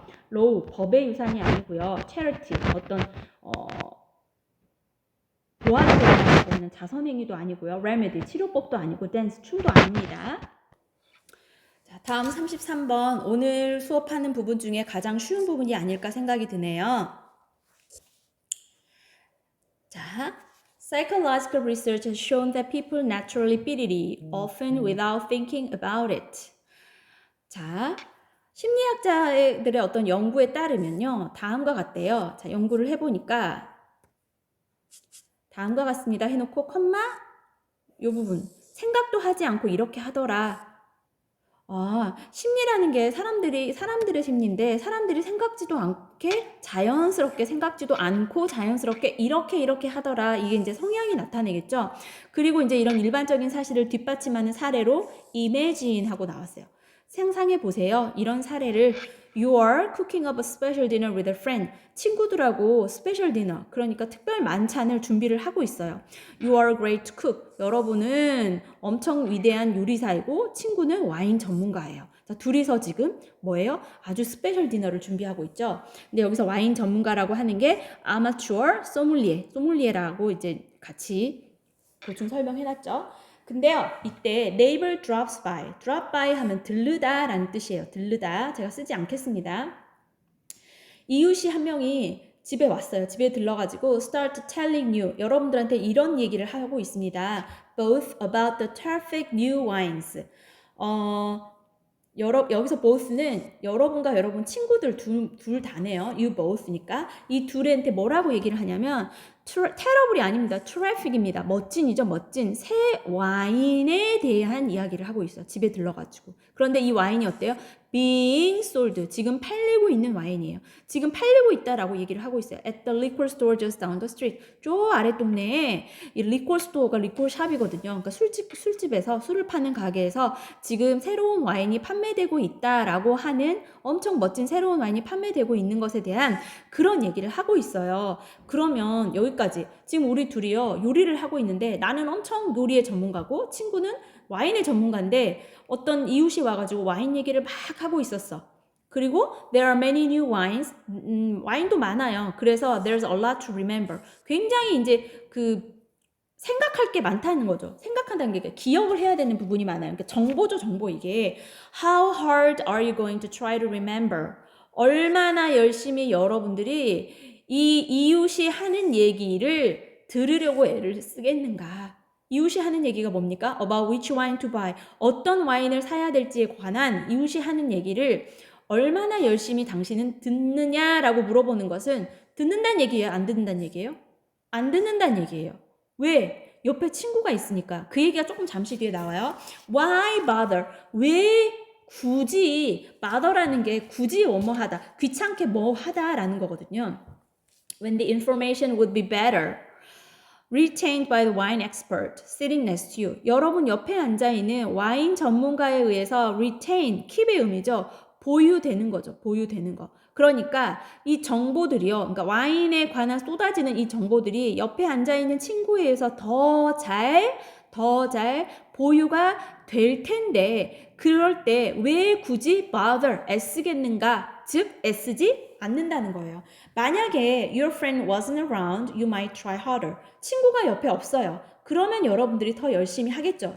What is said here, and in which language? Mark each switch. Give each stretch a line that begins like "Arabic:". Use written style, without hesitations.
Korean: 로우, 법의 유산이 아니고요. 체리티, 어떤 도와주려고 하는 자선행위도 아니고요. 레메디, 치료법도 아니고 댄스, 춤도 아닙니다. 자, 다음 33번. 오늘 수업하는 부분 중에 가장 쉬운 부분이 아닐까 생각이 드네요.
English: 자, psychological research has shown that people naturally pity, often without thinking about it.
Korean: 자, 심리학자들의 어떤 연구에 따르면요. 다음과 같대요. 자, 연구를 해보니까 다음과 같습니다. 해놓고 컴마 요 부분 생각도 하지 않고 이렇게 하더라. 심리라는 게 사람들의 심리인데 사람들이 생각지도 않게 자연스럽게 생각지도 않고 자연스럽게 이렇게 하더라. 이게 이제 성향이 나타내겠죠. 그리고 이제 이런 일반적인 사실을 뒷받침하는 사례로 imagine 하고 나왔어요. 상상해 보세요. 이런 사례를
English: You are cooking up a special dinner with a friend.
Korean: 친구들하고 스페셜 디너, 그러니까 특별 만찬을 준비를 하고 있어요.
English: You are a great cook.
Korean: 여러분은 엄청 위대한 요리사이고 친구는 와인 전문가예요. 자, 둘이서 지금 뭐예요? 아주 스페셜 디너를 준비하고 있죠. 근데 여기서 와인 전문가라고 하는 게 아마추어 소믈리에라고 이제 같이 보충 설명해놨죠. 근데요, 이때
English: neighbor drop by
Korean: 하면 들르다 라는 뜻이에요. 들르다. 제가 쓰지 않겠습니다. 이웃이 한 명이 집에 왔어요. 집에 들러가지고
English: start telling you,
Korean: 여러분들한테 이런 얘기를 하고 있습니다.
English: Both about the terrific new wines.
Korean: 여기서 both는 여러분과 여러분 친구들 둘 다네요.
English: You both
Korean: 니까 이 둘한테 뭐라고 얘기를 하냐면 terrible이 아닙니다. terrific입니다. 멋진이죠. 멋진 새 와인에 대한 이야기를 하고 있어요. 집에 들러가지고. 그런데 이 와인이 어때요?
English: being sold.
Korean: 지금 팔리고 있는 와인이에요. 지금 팔리고 있다라고 얘기를 하고 있어요.
English: At the liquor store just down the street.
Korean: 저 아래 동네에 이 리콜 스토어가 리콜 샵이거든요. 그러니까 술집에서 술을 파는 가게에서 지금 새로운 와인이 판매되고 있다라고 하는 엄청 멋진 새로운 와인이 판매되고 있는 것에 대한 그런 얘기를 하고 있어요. 그러면 여기까지 지금 우리 둘이요 요리를 하고 있는데 나는 엄청 요리의 전문가고 친구는 와인의 전문가인데 어떤 이웃이 와가지고 와인 얘기를 막 하고 있었어.
English: 그리고 there are many new wines.
Korean: 와인도 많아요.
English: 그래서 there's a lot to remember.
Korean: 굉장히 이제 생각할 게 많다는 거죠. 생각한다는 게 기억을 해야 되는 부분이 많아요. 그러니까 정보죠, 정보 이게.
English: How hard are you going to try to remember?
Korean: 얼마나 열심히 여러분들이 이 이웃이 하는 얘기를 들으려고 애를 쓰겠는가. 이웃이 하는 얘기가 뭡니까?
English: About which wine to buy.
Korean: 어떤 와인을 사야 될지에 관한 이웃이 하는 얘기를 얼마나 열심히 당신은 듣느냐라고 물어보는 것은 듣는다는 얘기예요? 안 듣는다는 얘기예요? 안 듣는다는 얘기예요. 왜? 옆에 친구가 있으니까. 그 얘기가 조금 잠시 뒤에 나와요.
English: Why bother?
Korean: 왜 굳이 bother라는 게 굳이 뭐하다, 귀찮게 뭐하다라는 거거든요.
English: When the information would be better retained by the wine expert sitting next to you.
Korean: 여러분 옆에 앉아있는 와인 전문가에 의해서 retain, keep의 의미죠. 보유되는 거죠. 보유되는 거. 그러니까 이 정보들이요. 그러니까 와인에 관한 쏟아지는 이 정보들이 옆에 앉아있는 친구에 의해서 더 잘 보유가 될 텐데 그럴 때 왜 굳이 bother, 애쓰겠는가? 즉 애쓰지 않는다는 거예요.
English: 만약에 your friend wasn't around, you might try harder.
Korean: 친구가 옆에 없어요. 그러면 여러분들이 더 열심히 하겠죠.